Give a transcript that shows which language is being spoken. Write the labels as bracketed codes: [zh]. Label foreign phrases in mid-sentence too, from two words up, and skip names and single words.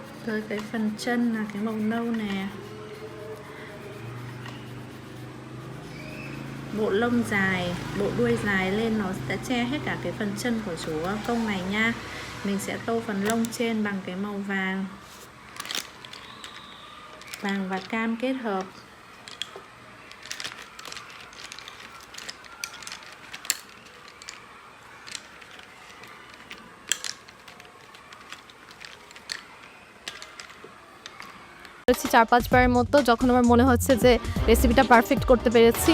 [vi] tới cái phần chân là cái màu nâu nè. Bộ lông dài, bộ đuôi dài lên nó sẽ che hết cả cái phần chân của chú công này nha. Mình sẽ tô phần lông trên bằng cái màu vàng. Vàng và cam kết hợp. [bn] করেছি 4-5 বারের মতো, যখন আমার মনে হচ্ছে যে রেসিপিটা পারফেক্ট করতে পেরেছি।